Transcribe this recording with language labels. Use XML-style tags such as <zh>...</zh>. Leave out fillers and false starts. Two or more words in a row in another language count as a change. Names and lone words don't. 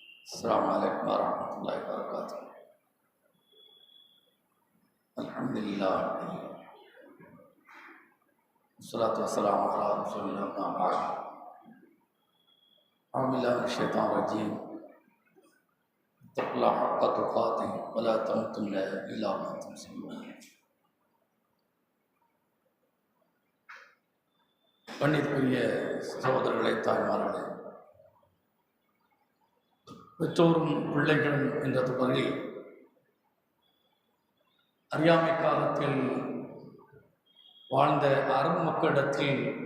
<ar>السلام عليكم ورحمة الله وبركاته. الحمد لله والصلاة والسلام على رسول الله أما بعد. أعوذ بالله من الشيطان الرجيم. اتقوا الله حق تقاته ولا تموتن إلا وأنتم مسلمون.</ar> <ta>கண்ணியத்துக்குரிய சகோதரர்களை, தாய்மார்களே, பெற்றோரும் பிள்ளைகளும் என்ற தொடரில் அறியாமை காலத்தில் வாழ்ந்த அரபு மக்களிடத்தில்</ta>